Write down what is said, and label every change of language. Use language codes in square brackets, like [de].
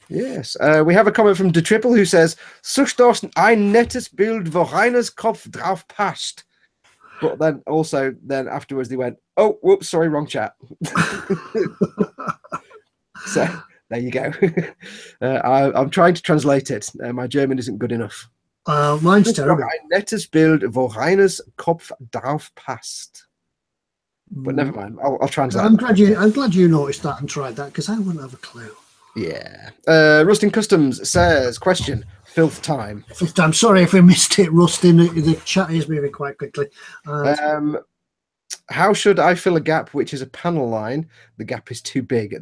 [en] Yes. We have a comment from De Triple who says, [de] "Such das ein nettes Bild, wo Reiners Kopf drauf passt." [en] But then afterwards they went, "Oh, whoops, sorry, wrong chat." So there you go. I'm trying to translate it. My German isn't good enough. Mine's terrible. [de] Ein nettes Bild, wo Reiners Kopf drauf passt. [en] But never mind. I'll translate. I'm glad you noticed that and tried that, because I wouldn't have a clue. Yeah. Rustin Customs says, question, filth time. Filth time. Sorry if we missed it, Rustin. The chat is moving quite quickly. How should I fill a gap which is a panel line? The gap is too big.